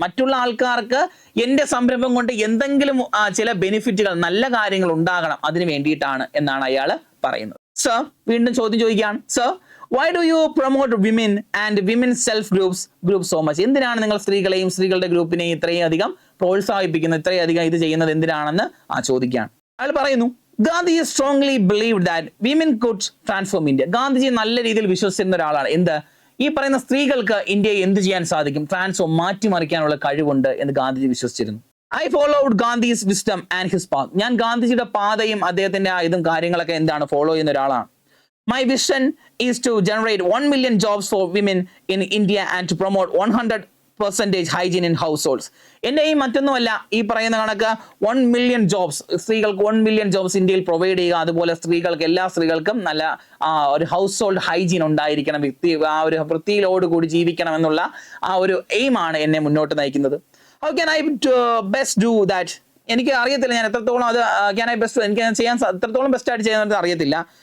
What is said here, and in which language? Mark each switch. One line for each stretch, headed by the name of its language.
Malayalam: മറ്റുള്ള ആൾക്കാർക്ക് എൻ്റെ സംരംഭം കൊണ്ട് എന്തെങ്കിലും ചില ബെനിഫിറ്റുകൾ, നല്ല കാര്യങ്ങൾ ഉണ്ടാകണം, അതിന് വേണ്ടിയിട്ടാണ് എന്നാണ് അയാൾ പറയുന്നത്. സർ, വീണ്ടും ചോദ്യം ചോദിക്കുകയാണ്.
English: Sir, why do you promote women and women's self groups so much?
Malayalam: എന്തിനാണ് നിങ്ങൾ സ്ത്രീകളെയും സ്ത്രീകളുടെ ഗ്രൂപ്പിനെയും ഇത്രയും അധികം പ്രോത്സാഹിപ്പിക്കുന്നത്, ഇത്രയും അധികം ഇത് ചെയ്യുന്നത് എന്തിനാണെന്ന് ചോദിക്കുകയാണ്. അയാൾ പറയുന്നു,
English: Gandhi strongly believe that women could transform India.
Malayalam: Gandhiji നല്ല രീതിയിൽ വിശ്വസിച്ചിരുന്ന ഒരാളാണ്. എന്ത്, ഈ പറയുന്ന സ്ത്രീകൾക്ക് ഇന്ത്യയെ എന്ത് ചെയ്യാൻ സാധിക്കും, ട്രാൻസ്ഫോം, മാറ്റിമറിക്കാനുള്ള കഴിവുണ്ട് എന്ന് ഗാന്ധിജി വിശ്വസിച്ചിരുന്നു.
English: I followed Gandhi's wisdom and his path.
Malayalam: ഞാൻ ഗാന്ധിജിയുടെ പാതയും അദ്ദേഹത്തിന്റെ ഇതും കാര്യങ്ങളൊക്കെ എന്താണ് ഫോളോ ചെയ്യുന്ന ഒരാളാണ്.
English: My vision is to generate 1 million jobs for women in India and to promote 100% hygiene in households.
Malayalam: എൻ്റെ ഈ മറ്റൊന്നുമല്ല, ഈ പറയുന്ന കണക്ക് 1 million ജോബ്സ്, സ്ത്രീകൾക്ക് 1 million ജോബ്സ് ഇന്ത്യയിൽ പ്രൊവൈഡ് ചെയ്യുക. അതുപോലെ സ്ത്രീകൾക്ക്, എല്ലാ സ്ത്രീകൾക്കും നല്ല ഒരു ഹൗസ് ഹോൾഡ് ഹൈജീൻ ഉണ്ടായിരിക്കണം, ഒരു വൃത്തിയിലോടുകൂടി ജീവിക്കണം എന്നുള്ള ഒരു എയിമാണ് എന്നെ മുന്നോട്ട് നയിക്കുന്നത്.
English: How can I best do that?
Malayalam: എനിക്ക് അറിയത്തില്ല ഞാൻ എത്രത്തോളം അത് എനിക്ക് ചെയ്യാൻ എത്രത്തോളം ബെസ്റ്റ് ആയിട്ട് ചെയ്യുന്നത് അറിയത്തില്ല.